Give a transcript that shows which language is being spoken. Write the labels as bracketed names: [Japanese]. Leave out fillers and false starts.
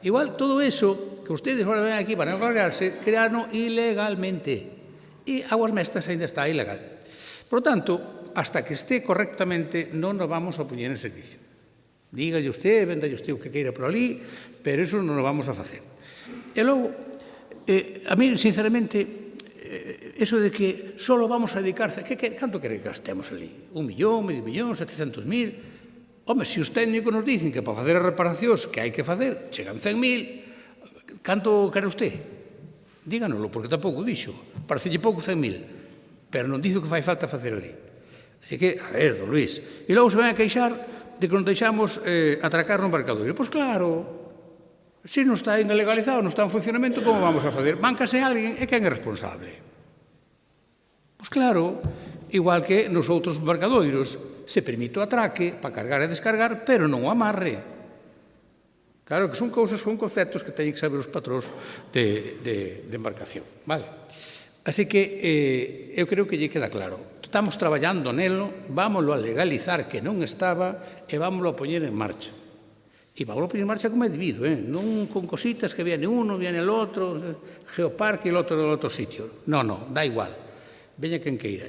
[Spanish] Igual, todo eso, que ustedes ahora ven aquí para encargarse, crearon ilegalmente. [Galician] E Aguas Mestas ainda está ilegal. [Spanish] Por lo tanto, hasta que esté correctamente, [Galician] non nos vamos a poñer en servicio. Dígalle usted, vendalle usted o que queira por ali, pero eso non lo vamos a facer. E logo, a mí, sinceramente, eso de que só vamos a dedicarse... Canto quere que gastemos ali? 1 millón, medio millón, 700.000? Home, se os técnicos nos dicen que para facer as reparacións que hai que facer, chegan 100.000, canto quere usted? Díganoslo, porque tampouco dixo. Parecelle pouco 100.000, pero non dice o que fai falta facer ali. Así que, a ver, don Luís, e logo se van a queixar de que non deixamos atracar no embarcadoiro. Pois claro, se non está ilegalizado, non está en funcionamento, como vamos a fazer? Máncase alguén e quen é responsable? Pois claro, igual que nos outros embarcadoiros, se permite o atraque para cargar e descargar, pero non o amarre. Claro que son cousas, son conceptos que teñen que saber os patróns de embarcación. Vale? Así que eu creo que lle queda claro. Estamos traballando nelo, vámoslo a legalizar que non estaba e vámoslo a poñer en marcha. E vámoslo a poñer en marcha como é debido, non con cositas que [Spanish] viene uno, viene el [Galician] outro, Geoparque e el outro del outro sitio. No, da igual. Veña quen queira.